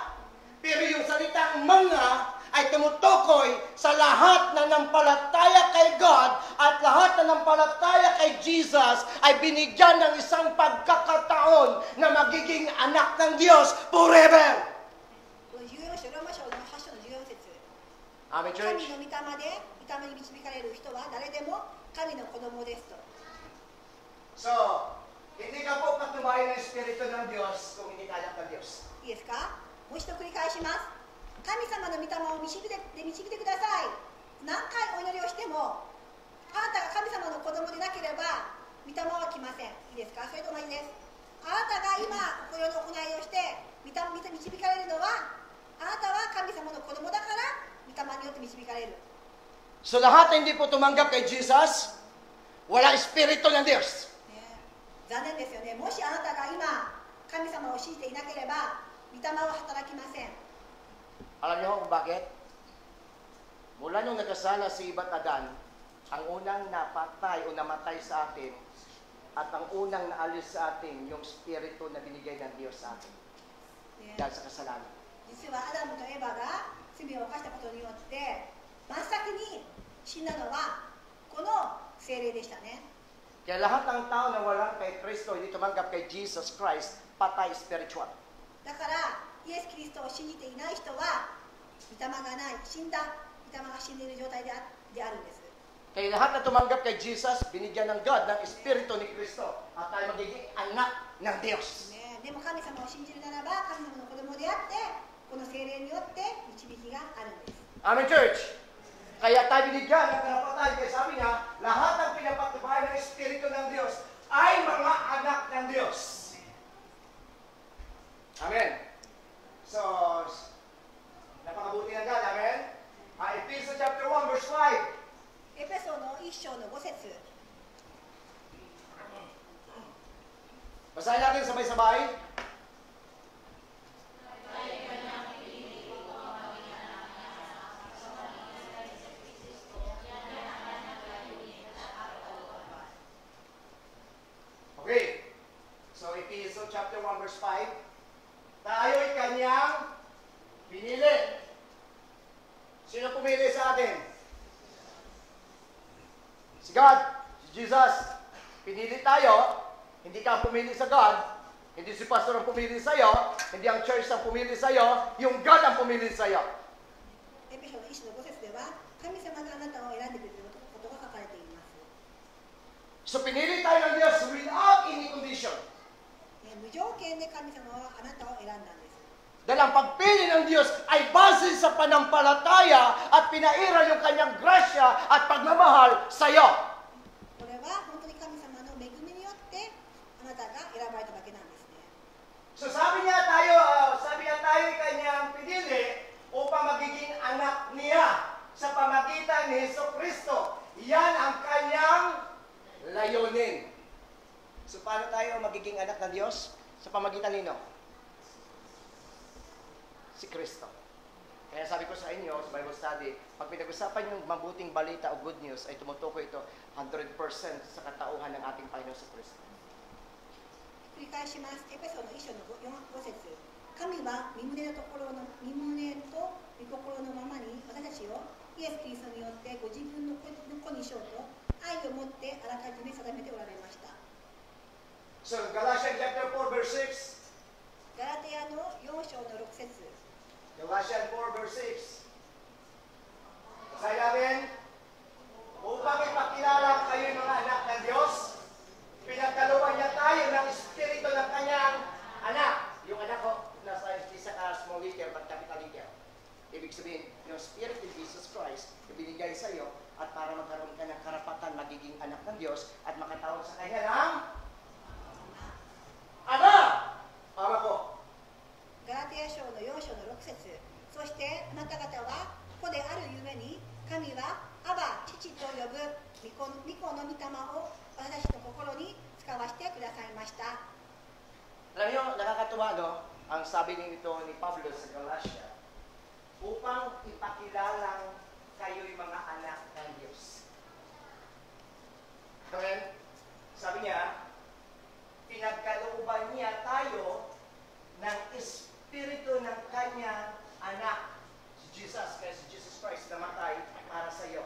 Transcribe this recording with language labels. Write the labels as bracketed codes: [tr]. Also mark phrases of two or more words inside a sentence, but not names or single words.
[tl] Pero yung salitang mga ay tumutukoy sa lahat na nampalataya kay God at lahat na nampalataya kay Jesus ay binigyan ng isang pagkakataon na magiging anak ng Diyos forever. [ja] 14 章、ローマ書の8章の14節。 Amen, 神 church? の御霊で御霊に導かれる人は誰でも神の子供ですと。 [tl] So, hindi ka po patubayan ng Espiritu ng Diyos kung hindi ka anak ng Diyos. [ja] いいですか？もう一度繰り返します。神様の御霊を導いてください。何回お祈りをしても、あなたが神様の子供でなければ、御霊は来ません。いいですか？それと同じです。あなたが今、このような行いをして、導かれるのは、あなたは神様の子供だから、御霊によって導かれる。 [tl] So, lahat na hindi po tumanggap kay Jesus, walang Espiritu ng Diyos. [ja] 残念ですよね。もしあなたが今、神様を信じていなければ、御霊は働きません。 [tl] Alam niyo kung bakit? Mula nung nagkasala si Eva at Adan, ang unang napatay o namatay sa atin at ang unang naalis sa atin yung Espiritu na binigay ng Diyos sa atin. Dahil sa kasalanan. [ja] 実はアダムとエバが罪を犯したことによって真っ先に死んだのはこの聖霊でしたね。 [tl] Kaya lahat ng tao na walang kay Kristo, hindi tumanggap kay Jesus Christ, patay spiritual. [ja] だからイエス・キリストを信じていない人は御霊がない、死んだ御霊が死んでいる状態であるんです。 [tl] Kaya lahat na tumanggap kay Jesus, binigyan ng God ng Espiritu ni Kristo at tayo magiging anak ng Diyos. [ja] ね、でも神様を信じるならば神様の子供であってこの聖霊によって導きがあるんです。 [en] Amen, church. [tl] Kaya tayo binigyan ng karapatan. Kaya sabi niya, lahat ng pinapatubayan ng Espiritu ng Diyos ay mga anak ng Diyos. Amen. So, napakabuti ng God. Amen. [en] Ephesians chapter 1, verse 5. [ja] エペソの1章の5節。 [tl] Basahin natin sabay-sabay. Okay. [en] So, Ephesians chapter 1, verse 5. [tl] Tayo'y kanyang pinili. Sino pumili sa atin? Si God, si Jesus. Pinili tayo. Hindi ka pumili sa God. Hindi si pastor ang pumili sa iyo. Hindi ang church ang pumili sa iyo. Yung God ang pumili sa iyo. [ja] エペソの1章の5節では神様があなたを選んでくれることが書かれています。 [tl] So, pinili tayo ng Diyos [en] without any condition. [ja] 無条件で神様はあなたを選んだんです。 [tl] Dahil ang pagpili ng Diyos ay base sa panampalataya at pinairal yung kanyang grasya at pagmamahal sa iyo. [ja] これは本当に神様の恵みによってあなたが選ばれただけなんですね。 [tl] So, sabi niya tayo kanyang pinili upang magiging anak niya sa pamagitan ni Hesus Kristo. Yan ang kanyang layunin. So, paano tayo magiging anak ng Diyos? Sa pamagitan nino? Si Kristo. Kaya sabi ko sa inyo, sa [en] Bible study, [tl] pag pinag-usapan yung mabuting balita o [en] good news, [tl] ay tumutukoy ito 100% sa katauhan ng ating Panginoon sa Kristo. [ja] 繰り返します。エペソの一章の 5節。神は身胸と御心のままに私たちをイエス・キリストによってご自分の子にしようと愛を持ってあらかじめ定めておられました。 [en] So, Galatians chapter 4, verse 6. [ja] ガラテヤの4章の6節。 [en] Galatians 4, verse 6. [tl] Basahin namin, upang ipakilala kayo mga anak ng Diyos, pinagkalooban niya tayo ng Espiritu ng Kanyang anak. Yung anak ko, nasa isa ka [en] small letter, but capital letter. [tl] Ibig sabihin, yung [en] Spirit of Jesus Christ, [tl] ibinigay sa iyo, at para magkaroon ka ng karapatan, magiging anak ng Diyos, at makatawag sa Kanya ng Ama! Ama ko. [ja] ガラテヤ書の4章の6節。そしてあなた方は子であるゆえに神はアバ父と呼ぶ御子の御霊を私たちの心に使わせてくださいました。 [tl] Alam niyo, nakakatuwa, no? Ang sabi nito ni Pablo sa Galatia, upang ipakilalang kayo'y mga anak ng Diyos. Okay? Sabi niya, pinagkalooban niya tayo ng Espiritu ng Kanyang anak, si Jesus, kaya si Jesus Christ namatay para sa iyo.